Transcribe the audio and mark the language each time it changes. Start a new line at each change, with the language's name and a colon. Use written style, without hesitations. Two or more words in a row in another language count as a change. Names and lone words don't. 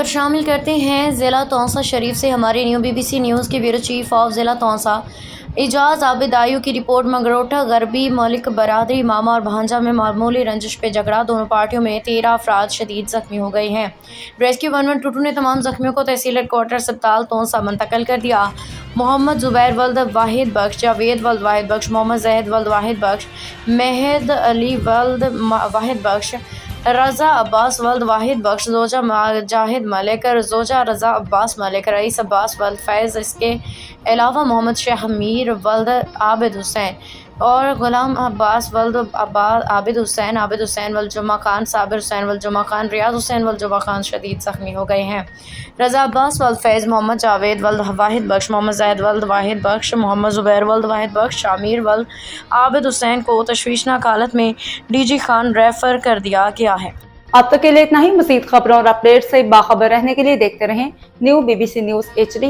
Urdu: شامل کرتے ہیں ضلع توسہ شریف سے ہمارے نیو بی بی سی نیوز کے
English: bureau chief of
Urdu: ضلع توسہ اعجاز عابد آیو کی رپورٹ. منگروٹا غربی ملک برادری ماما اور بھانجا میں معمولی رنجش پہ جھگڑا، دونوں پارٹیوں میں 13 افراد شدید زخمی ہو گئے ہیں. ریسکیو 112 نے تمام زخمیوں کو تحصیل ہیڈکوارٹر اسپتال توسہ منتقل کر دیا. محمد زبیر ولد واحد بخش، جاوید ولد واحد بخش، محمد جہد ولد واحد بخش، مہد علی ولد واحد بخش، رضا عباس ولد واحد بخش، زوجہ جاہد ملک، زوجہ رضا عباس ملک، رئیس عباس ولد فیض، اس کے علاوہ محمد شہمیر ولد عابد حسین اور غلام عباس ولد عابد حسین ولد جمعہ خان، صابر حسین ولد جمعہ خان، ریاض حسین ولد جمعہ خان شدید زخمی ہو گئے ہیں. رضا عباس ولد فیض، محمد جاوید ولد واحد بخش، محمد زید ولد واحد بخش، محمد زبیر ولد واحد بخش، شامر ولد عابد حسین کو تشویشناک حالت میں DG خان ریفر کر دیا گیا ہے. اب تک کے لیے اتنا ہی. مزید خبروں اور اپڈیٹ سے باخبر رہنے کے لیے دیکھتے رہیں نیو بی بی سی نیوز HD.